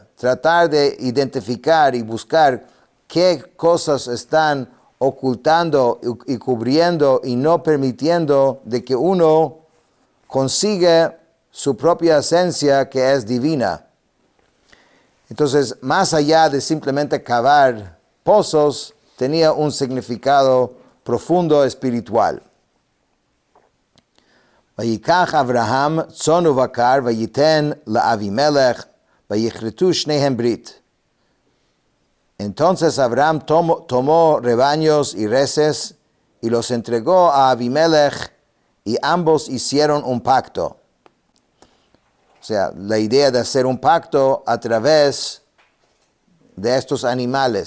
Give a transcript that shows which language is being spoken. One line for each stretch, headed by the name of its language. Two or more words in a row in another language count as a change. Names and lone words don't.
Spanish: Tratar de identificar y buscar qué cosas están ocultando y cubriendo y no permitiendo de que uno consiga su propia esencia que es divina. Entonces, más allá de simplemente cavar pozos, tenía un significado profundo espiritual.
Hebrew: ויקח אברהם צאן ובקר ויתן לאבימלך ויכרתו שניהם ברית.
Spanish: Entonces Abraham tomó rebaños y reses y los entregó a Avimelech y ambos hicieron un pacto. O sea, la idea de hacer un pacto a través de estos animales.